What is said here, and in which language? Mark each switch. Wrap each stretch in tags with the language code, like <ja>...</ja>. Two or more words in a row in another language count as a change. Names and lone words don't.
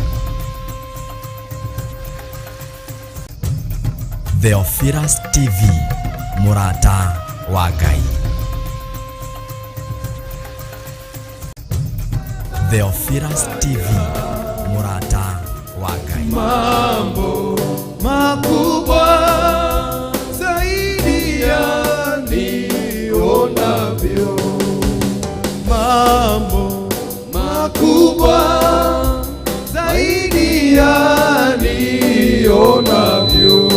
<ki>Theophilus TV, MURATA wa Ngai. Theophilus TV, MURATA wa Ngai.</ki> <sw>Mambo makubwa zaidi ya nionavyo. Mambo makubwa zaidi ya nionavyo.</sw>